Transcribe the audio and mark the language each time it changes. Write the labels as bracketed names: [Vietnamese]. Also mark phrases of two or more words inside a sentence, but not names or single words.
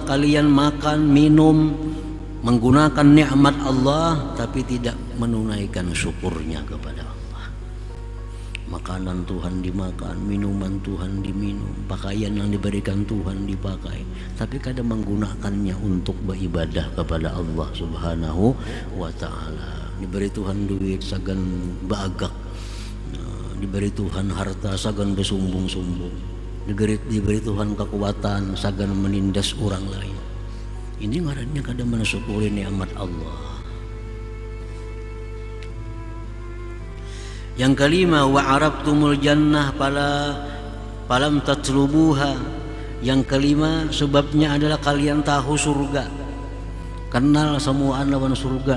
[Indonesian] Kalian makan, minum, menggunakan nikmat Allah tapi tidak menunaikan syukurnya kepada Allah. Makanan Tuhan dimakan, minuman Tuhan diminum, pakaian yang diberikan Tuhan dipakai, tapi kadang menggunakannya untuk beribadah kepada Allah [Arabic] Subhanahu wa ta'ala. [Banjar] Diberi Tuhan duit sagan bagak, diberi Tuhan harta sagan bersumbung-sumbung, diberi Tuhan kekuatan sagan menindas orang lain. Ini ngarannya kadang mensyukuri nikmat Allah. [Indonesian] Yang kelima, [Arabic] wa arabtumul jannah falam tatlubuha. [Banjar] Yang kelima, sebabnya adalah kalian tahu surga, kenal semua lawan surga.